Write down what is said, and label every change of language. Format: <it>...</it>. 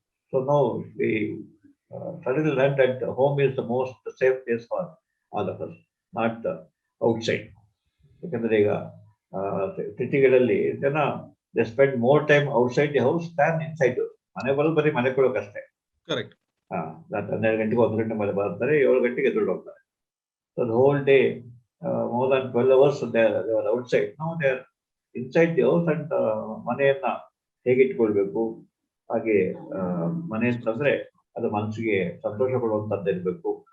<en>So ನಾವು suddenly learned that home is the most safe place for all of us, not outside.</en> <kn>ಯಾಕಂದ್ರೆ ಈಗ ಸಿಟಿಗಳಲ್ಲಿ ಜನ</kn> <en>They spend more time outside the house than inside.</en> <kn>ಮನೆ ಬರೋದು ಬರೀ ಮನೆ ಕೊಡೋಕಷ್ಟೇ. 12 ಗಂಟೆಗೆ 1 ಗಂಟೆ ಮೇಲೆ ಬರ್ತಾರೆ, 7 ಗಂಟೆಗೆ ಎದುರು ಹೋಗ್ತಾರೆ.</kn> <en>So the whole day more than 12 hours they were outside. Now they are inside the house.</en> <kn>And ಮನೆಯನ್ನ ಹೇಗೆ ಇಟ್ಕೊಳ್ಬೇಕು, ಹಾಗೆ ಮನೆ ಅಂತಂದ್ರೆ ಅದು ಮನಸ್ಸಿಗೆ ಸಂತೋಷ ಕೊಡುವಂತದ್ದು ಇರ್ಬೇಕು.</kn>